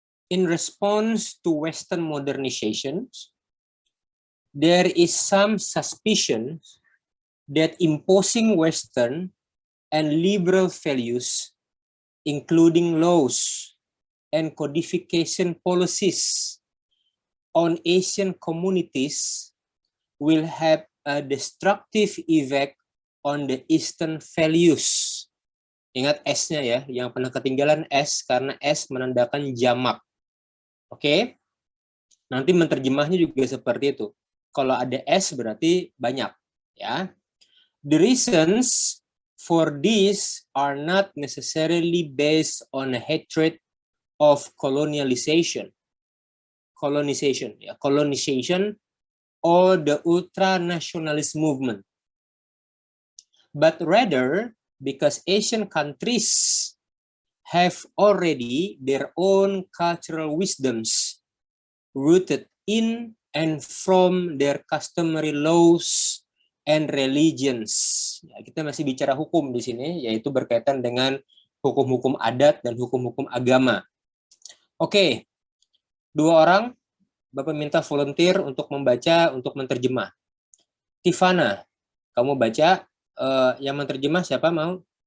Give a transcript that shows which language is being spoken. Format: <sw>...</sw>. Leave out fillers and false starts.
<en>In response to Western modernization, there is some suspicion that imposing Western and liberal values, including laws and codification policies on Asian communities, will have a destructive effect on the Eastern values.</en> <id>Ingat S-nya ya, yang pernah ketinggalan S karena S menandakan jamak. Oke? Nanti menerjemahnya juga seperti itu. Kalau ada S berarti banyak, ya.</id> <en>The reasons for this are not necessarily based on a hatred of colonization or the ultra-nationalist movement, but rather because Asian countries have already their own cultural wisdoms rooted in and from their customary laws and religions.</en> <id>Ya, kita masih bicara hukum di sini, yaitu berkaitan dengan hukum-hukum adat dan hukum-hukum agama. Oke, 2 orang, Bapak minta volunteer untuk membaca, untuk menerjemah. Tifana, kamu baca, yang menerjemah siapa mau?</id>